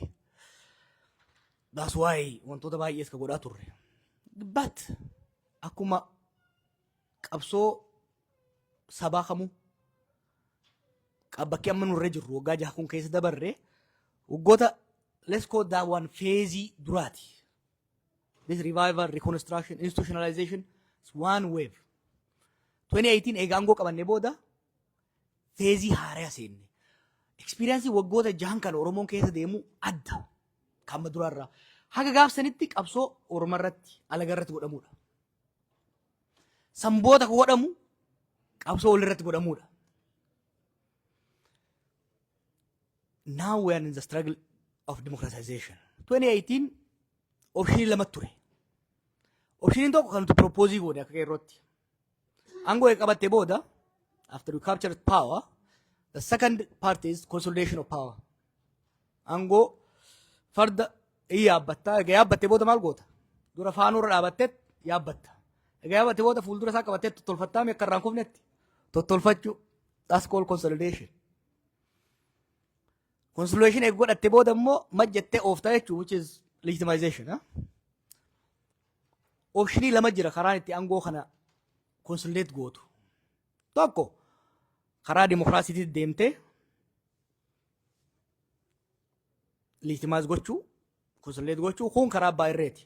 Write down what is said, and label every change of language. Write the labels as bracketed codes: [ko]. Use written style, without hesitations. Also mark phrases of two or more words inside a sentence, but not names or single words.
[en] That's why [om] wantoota baay'ees ka godhaa turre. But akkuma qabsoo sabaa kamuu bakki amma nurra jirru waggaa 6 kun keessa dabarre waggoota [en] let's call that one phase [om] duraati. [en] This revival, reconstruction, institutionalization is one wave. [om] 2018 eega aangoo qabanne booda phase haaraa seenne. Experience waggoota 6 kan Oromoon keessa deemu adda. Kamma duraarraa haga gaafsanitti qabsoo Oromoo irratti alaga irratti godhamuudha. Samboota ko godhamu qabsoo wal irratti godhamuudha. [en] Now we are in the struggle of democratization. [om] 2018 option lama ture. Option tokko kan tu propose goone akka qeerrootti. Aangoo qabatte booda [en] after we captured power, the second part is consolidation of power. [om] Aangoo farda yaabbatta yaabbatte booda maal goota? Dura faanurra dhaabatte yaabbatta. Yaabbatte booda fuuldura isaa qabatte tottolfattaa mee akka irraan kufnetti tottolfachuu. [en] That's called consolidation. [om] consolidation eeguu godhatte booda immoo majjattee ooftaa jechuun [en] which is legitimization. [om] Optionii lama jira karaan itti aangoo kana consolidate gootu. Tokko karaa dimokiraasiitiin deemtee legitimize gochuu consolidate gochuu kun karaa abbaa irreeti.